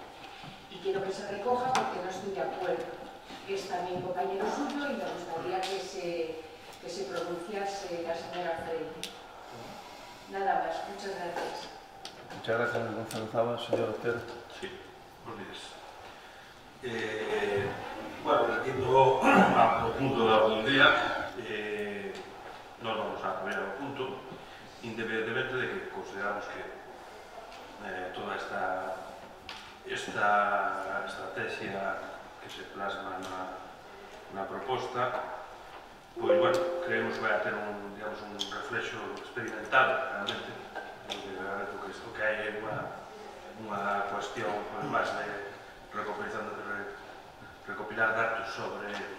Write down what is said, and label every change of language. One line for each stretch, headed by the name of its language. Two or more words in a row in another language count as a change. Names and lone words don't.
Spanish: Y quiero que se recoja porque no estoy de acuerdo. Es también compañero suyo y me gustaría que se pronunciase la señora Freire. Nada más, muchas gracias. Muchas gracias, Gonzalo Zaba. Señor Otero. Sí, buenos días. Bueno,
Galician: partiendo ao punto da orden do día, non vamos a cambiar o punto, independentemente de que consideramos que toda esta estrategia que se plasma na proposta, pois, bueno, creemos que vai a ter un reflexo experimental, realmente, o que hai é unha cuestión, máis de recopilar datos sobre